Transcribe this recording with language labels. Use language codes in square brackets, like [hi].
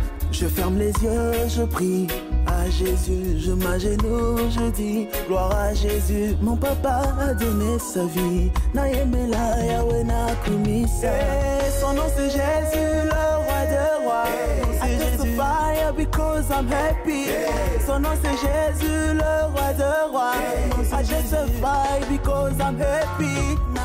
[fr] Je ferme les yeux, je prie à Jésus, je m'agenouille, je dis gloire à Jésus. Mon papa a donné sa vie, [ln] Naïmela Yahweh Nakumisa. [fr] Son nom c'est Jésus, le roi des rois. [en] I testify because I'm happy. [fr] Son nom c'est Jésus, le roi des rois. [en] I testify because I'm happy.